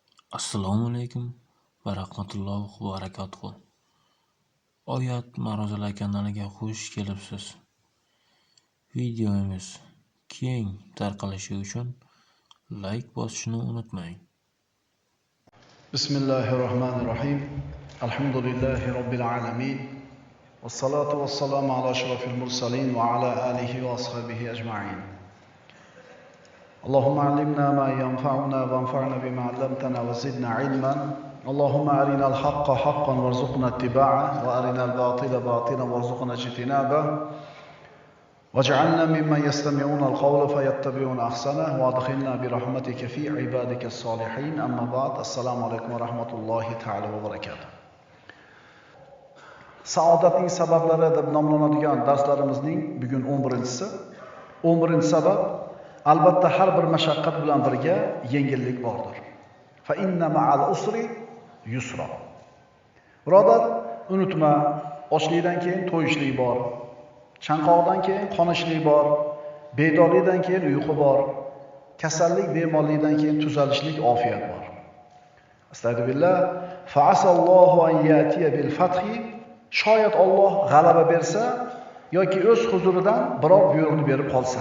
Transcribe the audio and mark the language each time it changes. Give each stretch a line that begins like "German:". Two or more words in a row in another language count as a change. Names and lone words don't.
Arabic: السلام عليكم ورحمة الله وبركاته.
Uzbek: Oyat ma'ruzalar kanaliga xush kelibsiz. Videomiz keng tarqalishi uchun like bosishni unutmang.
Arabic: بسم الله الرحمن الرحيم. الحمد لله رب العالمين. والصلاة والسلام على أشرف المرسلين وعلى آله وأصحابه أجمعين. اللهم علمنا ما ينفعنا وانفعنا بما علمتنا وزدنا علما. اللهم أرنا الحق حقا وارزقنا اتباعه وأرنا الباطل باطلا وارزقنا اجتنابه. واجعلنا ممن يستمعون القول فيتبعون أحسنه وادخلنا برحمتك في عبادك الصالحين أما بعد السلام عليكم ورحمة الله تعالى وبركاته.
Uzbek: Saodatning sabablari deb nomlanadigan darslarimizning bugun 11-si. 11-sabab albatta har bir mashaqqat bilan birga yengillik bordir.
Arabic: فإن مع العسر يسرا.
Uzbek: Birodar, unutma, ochlikdan keyin to'yishlik bor. Chanqoqdan keyin qonishlik bor, bedorlikdan keyin uyqu bor, kasallik bemorlikdan keyin tuzalishlik ofiyat bor.
Arabic: أستغفر الله، فعسى الله أن يأتي بالفتح,
Uzbek: shoyat Alloh g'alaba bersa yoki o'z huzuridan biror buyruqni berib qolsa.